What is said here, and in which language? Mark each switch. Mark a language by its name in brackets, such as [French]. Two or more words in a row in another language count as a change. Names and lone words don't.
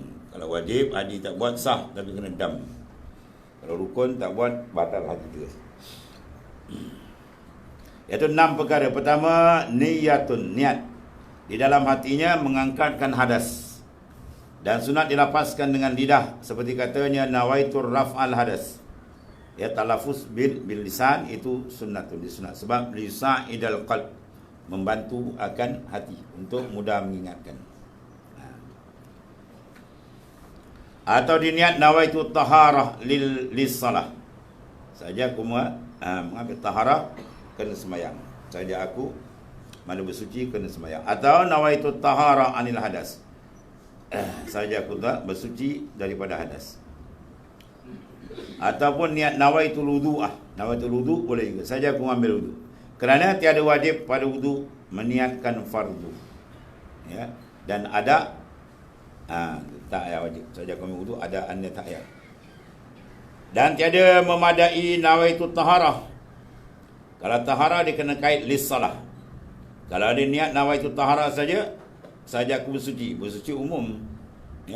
[Malay] Kalau wajib haji tak buat sah, tapi kena dam. Kalau rukun tak buat, batal haji terus. Iaitu 6 perkara. Pertama, niyatun, niat. Di dalam hatinya mengangkatkan hadas. Dan sunat dilapaskan dengan lidah. Seperti katanya, [Arabic] نويت رفع الحدث. [Malay] Ya, [Arabic] تلفظ باللسان [Malay] itu sunnatun, disunat. Sebab [Arabic] ليساعد القلب, [Malay] membantu akan hati untuk mudah mengingatkan. Atau diniat [Arabic] نويت الطهارة للصلاة. [Malay] Saja aku mengambil taharah kena sembahyang. Saja aku mana bersuci kena sembahyang. Atau [Arabic] نويت الطهارة عن الحدث. [Malay] Saja aku tak bersuci daripada hadas. Ataupun niat [Arabic] نويت الوضوء. نويت الوضوء' [Malay] boleh juga. Saja aku ambil wudu'. Kerana tiada wajib pada wudu' meniatkan fardu. Ya. Dan ada tak payah wajib. Saja aku ambil wudu' ada annya tak payah. Dan tiada memadai [Arabic] نويت الطهارة. [Malay] Kalau tahara dia kena kait lis-salah. Kalau ada niat [Arabic] نويت الطهارة [Malay] saja aku bersuci umum, ya.